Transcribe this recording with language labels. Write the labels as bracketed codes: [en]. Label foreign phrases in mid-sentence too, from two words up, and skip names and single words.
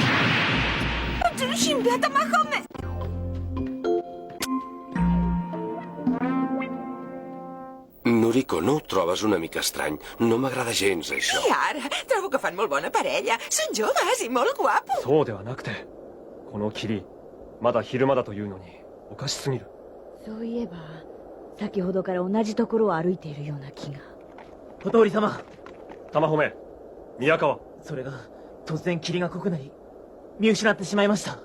[ca] Ets un ximpla, Tamahome! Noriko, no ho trobes una mica estrany? No m'agrada gens, això. I ara? Trobo que fan molt bona parella. Són joves i molt guapos. [ja] そうではなくて、この霧、まだ昼間だというのにおかしすぎる。そういえば先ほどから同じところを歩いているような気が。小通り様。玉褒め、宮川。それが突然霧が濃くなり見失ってしまいました。